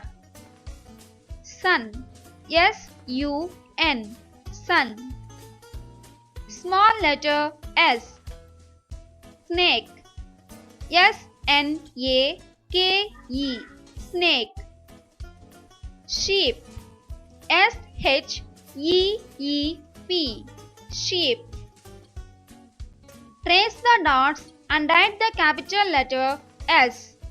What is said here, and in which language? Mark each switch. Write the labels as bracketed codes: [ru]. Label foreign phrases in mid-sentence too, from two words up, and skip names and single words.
[en] Sun. S-U-N. Sun. Small letter S. Snake. S-N-A-K-E. Snake. Sheep. S-H-E-E-P. Sheep. Trace the dots and write the capital letter S.